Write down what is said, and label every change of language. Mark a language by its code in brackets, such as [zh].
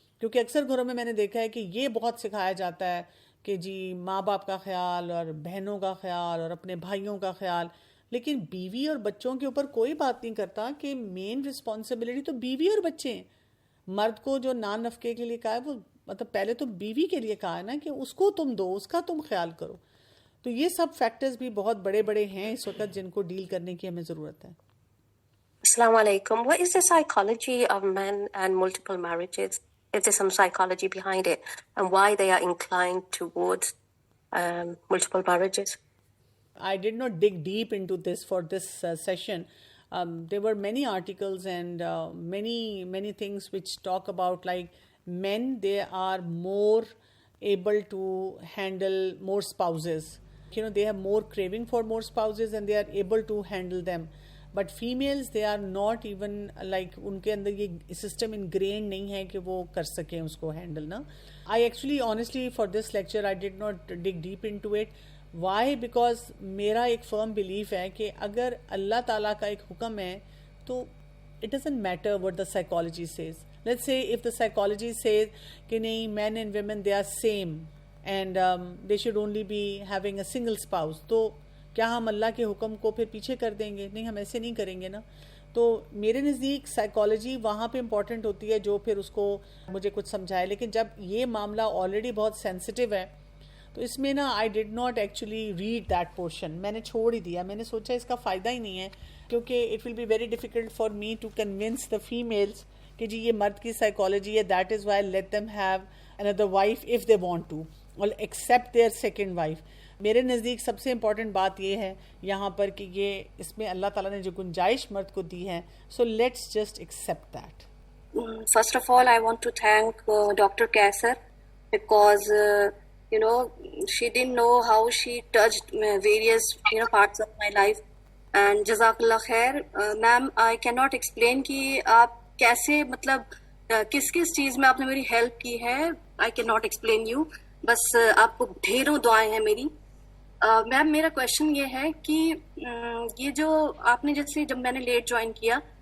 [ur] کیونکہ اکثر گھروں میں نے دیکھا ہے کہ یہ بہت سکھایا جاتا ہے کہ جی ماں باپ کا خیال اور بہنوں کا خیال اور اپنے بھائیوں کا خیال, لیکن بیوی اور بچوں کے اوپر کوئی بات نہیں کرتا کہ مین رسپانسبلٹی تو بیوی اور بچے ہیں. مرد کو جو نان نفقے کے لیے کہا ہے وہ مطلب پہلے تو بیوی کے لیے کہا ہے نا کہ اس کو تم دو, اس کا تم خیال کرو. تو یہ سب فیکٹرز بھی بہت بڑے بڑے ہیں اس وقت جن کو ڈیل کرنے کی ہمیں ضرورت ہے. [ar] Assalamu alaikum. [en] What is the psychology of men and multiple marriages? Is there some psychology behind it, and why they are inclined towards multiple marriages? I did not dig deep into this for this session. There were many articles and many things which talk about like men, they are more able to handle more spouses. You know, they have more craving for more spouses and they are able to handle them. But females, they are not even like [ur] ان کے اندر یہ system انگرین نہیں ہے کہ وہ کر سکیں اس کو handle نا. [en] I actually honestly for this lecture I did not dig deep into it. Why? [ur] Because میرا ایک firm belief ہے کہ اگر اللہ تعالیٰ کا ایک حکم ہے تو [en] it doesn't matter what the psychology says. Let's say if the psychology says [ur] کہ نہیں [en] men and women they are same and they should only be having a single spouse, [ur] تو کیا ہم اللہ کے حکم کو پھر پیچھے کر دیں گے؟ نہیں, ہم ایسے نہیں کریں گے نا. تو میرے نزدیک سائیکالوجی وہاں پہ امپورٹنٹ ہوتی ہے جو پھر اس کو مجھے کچھ سمجھائے. لیکن جب یہ معاملہ آلریڈی بہت سینسٹیو ہے تو اس میں نا [en] I did not actually read that portion, [ur] میں نے چھوڑ ہی دیا. میں نے سوچا اس کا فائدہ ہی نہیں ہے, کیونکہ [en] it will be very difficult for me to convince the families [ur] کہ جی یہ مرد کی سائیکالوجی ہے, [en] That is why let them have another wife if they want to اور accept their second wife. [ur] میرے نزدیک سب سے امپورٹنٹ بات یہ ہے یہاں پر کہ یہ اس میں اللہ تعالیٰ نے جو گنجائش مرد کو دی ہے, [en] So let's just accept that. First of all, I want to thank Dr. Kaisar because she didn't know how she touched various parts of my life. And Jazakallah khair. Ma'am, I cannot explain [ur] کہ آپ کیسے مطلب کس کس چیز میں آپ نے میری ہیلپ کی ہے. [en] I cannot explain you. [ur] بس آپ کو ڈھیروں دعائیں ہیں میری. میم میرا کویشچن یہ ہے کہ یہ جو آپ نے جیسے جب میں نے لیٹ جوائن کیا